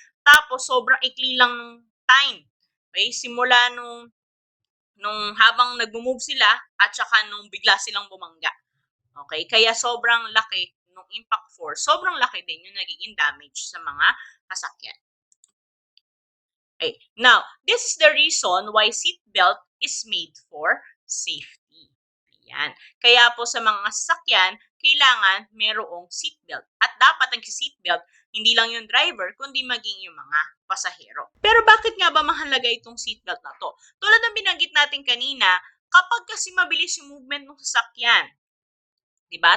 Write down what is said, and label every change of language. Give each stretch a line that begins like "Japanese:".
Filipino: Tapos sobrang ikli lang ng time. Okay? Simula nung habang nag-move sila at saka nung bigla silang bumangga. Okay? Kaya sobrang laki ng impact force. Sobrang laki din yung nagiging damage sa mga sasakyan. Okay.
English: Now, this is the reason why seatbelt is made for safety.
Filipino: Ayan. Kaya po sa mga sasakyan, kailangan merong seatbelt. At dapat ang seatbelt, hindi lang yung driver, kundi maging yung mga pasahero. Pero bakit nga ba mahalaga itong seatbelt na to? Tulad ng binanggit natin kanina, kapag kasi mabilis yung movement ng sasakyan, diba?